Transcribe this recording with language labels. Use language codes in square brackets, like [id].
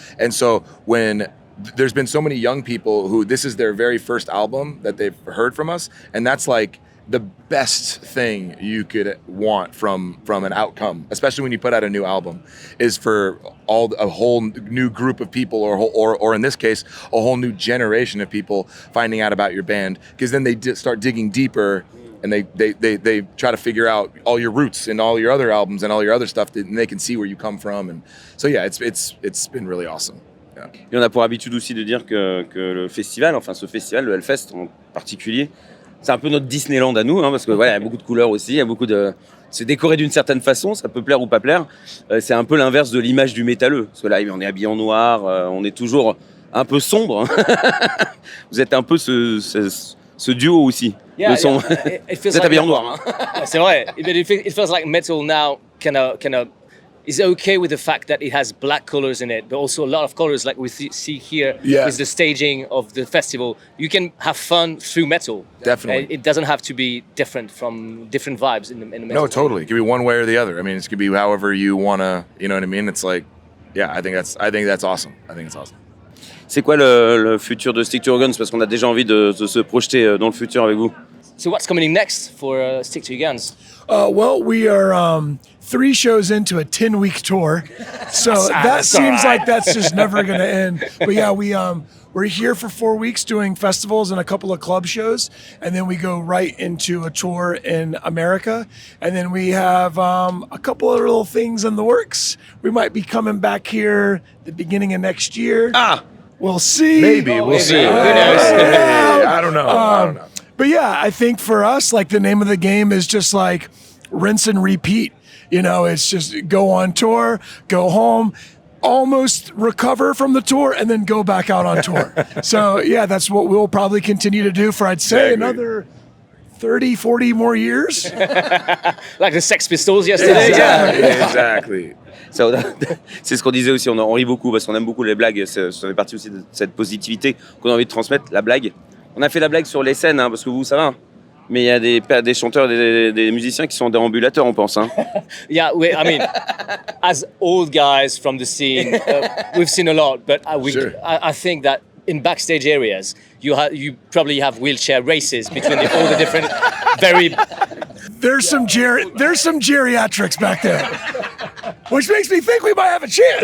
[en] And so when there's been so many young people who this is their very first album that they've heard from us, and that's like the best thing you could want from an outcome, especially when you put out a new album, is for a whole new group of people, or in this case, a whole new generation of people finding out about your band, because then they start digging deeper and they try to figure out all your roots and all your other albums and all your other stuff, and they can see where you come from. And so yeah, it's been really awesome. Yeah. [fr] Et on a pour habitude aussi de dire que le festival, enfin ce festival, le Hellfest en particulier, c'est un peu notre Disneyland à nous, hein, parce que voilà, il y a beaucoup de couleurs aussi, il y a beaucoup de... C'est décoré d'une certaine façon, ça peut plaire ou pas plaire. C'est un peu l'inverse de l'image du métalleux, parce que là, on est habillé en noir, on est toujours un peu sombre. Vous êtes un peu ce duo aussi. [en] Yeah, [fr] le son. [en] Yeah. [fr] Vous êtes habillé en noir. Hein. C'est vrai. [en] It feels like metal now kind of is okay with the fact that it has black colors in it, but also a lot of colors like we see here with the staging of the festival. You can have fun through metal. Definitely. It doesn't have to be different from different vibes in the metal. No, totally. It could be one way or the other. I mean, it could be however you want to, you know what I mean? It's like, yeah, I think that's awesome. I think it's awesome. [fr] C'est quoi le futur de Stick to Your Guns? Parce qu'on a déjà envie de se projeter dans le futur avec vous. [en] So what's coming in next for Stick to Your Guns? Well, we are 3 shows into a 10-week tour, so that seems like that's just never going to end. But yeah, we're here for 4 weeks doing festivals and a couple of club shows, and then we go right into a tour in America, and then we have a couple of little things in the works. We might be coming back here the beginning of next year. We'll see. Maybe we'll see. Who knows? I don't know. But yeah, I think for us, like the name of the game is just like rinse and repeat. You know, it's just go on tour, go home, almost recover from the tour, and then go back out on tour. So yeah, that's what we'll probably continue to do for, I'd say, another 30, 40 more years. Like the Sex Pistols yesterday. Exactly. [fr] C'est ce qu'on disait aussi, on rit beaucoup parce qu'on aime beaucoup les blagues, ça fait partie aussi de cette positivité qu'on a envie de transmettre, la blague. On a fait la blague sur les scènes, hein, parce que vous, ça va. Mais il y a des chanteurs, des musiciens qui sont déambulateurs, on pense. Hein. [en] Yeah, I mean, as old guys from the scene, we've seen a lot, but I think that in backstage areas, you probably have wheelchair races between all the different very... There's some geriatrics back there, which makes me think we might have a chance.